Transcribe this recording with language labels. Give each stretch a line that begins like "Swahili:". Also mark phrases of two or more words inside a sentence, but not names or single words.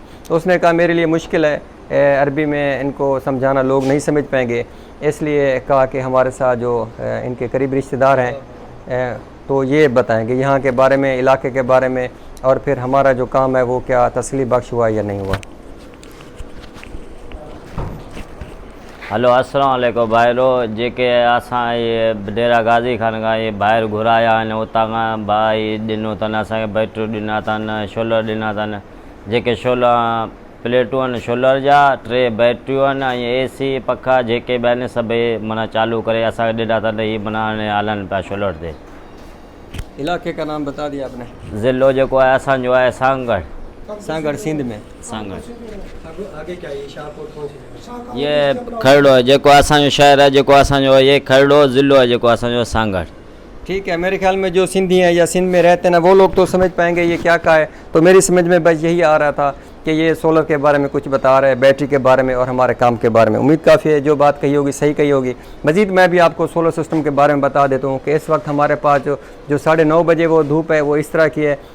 Urdu: تو اس نے کہا میرے لیے مشکل ہے، عربی میں ان کو سمجھانا، لوگ نہیں سمجھ پائیں گے، اس لیے کہا کہ ہمارے ساتھ جو ان کے قریب رشتہ دار ہیں تو یہ بتائیں گے یہاں کے بارے میں، علاقے کے بارے میں، اور پھر ہمارا جو کام ہے وہ کیا تسلی بخش ہوا یا نہیں ہوا.
Sindhi: हलो
Arabic: السلام علیکم
Sindhi: भाइरो, जेके असां ये डेरा गाजी खान का ये ॿाहिरि घुराया आहिनि उतां खां भाई ॾिनो अथनि असांखे, बैटरी ॾिना अथनि, शोलर ॾिना अथनि। जेके शोलर प्लेटूं आहिनि शोलर जा, 3 बैटरियूं आहिनि, ऐं AC पखा जेके बि आहिनि सभई माना चालू करे असांखे ॾिना अथनि। हीअ माना हलनि पिया शोलर ते।
Urdu: علاقے کا نام بتا دیا آپ نے.
Sindhi: ज़िलो जेको आहे असांजो आहे सांगढ़ सिंध में। सांगढ़
Urdu: آگے کیا ہے؟ شاہپور کون سی جگہ?
Sindhi: ये खरड़ो है, जेको असांजो शहर है, जेको असांजो ये खरड़ो ज़िलो है, जेको असांजो सांगढ़।
Urdu: ٹھیک ہے، میرے خیال میں جو سندھی ہیں یا سندھ میں رہتے ہیں نا وہ لوگ تو سمجھ پائیں گے یہ کیا کا ہے. تو میری سمجھ میں بس یہی آ رہا تھا کہ یہ سولر کے بارے میں کچھ بتا رہے ہیں، بیٹری کے بارے میں اور ہمارے کام کے بارے میں. امید کافی ہے جو بات کہی ہوگی صحیح کہی ہوگی۔ مزید میں بھی آپ کو
English: solar system
Urdu: کے بارے میں بتا دیتا ہوں کہ اس وقت ہمارے پاس جو 9:30 بجے وہ دھوپ ہے وہ اس طرح کی ہے.